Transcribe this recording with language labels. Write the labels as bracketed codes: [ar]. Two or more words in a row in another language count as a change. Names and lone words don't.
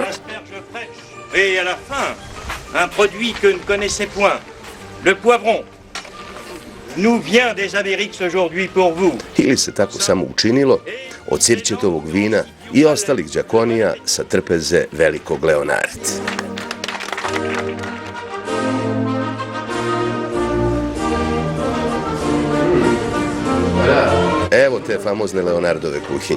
[fr] Et à la fin, un produit que ne connaissez point, le poivron, nous vient des Amériques aujourd'hui pour vous. [sr] Ili se tako samo učinilo od Sirćetovog vina i ostalih đakonija sa trpeze velikog Leonarda. Evo te famozne Leonardove kuhinje.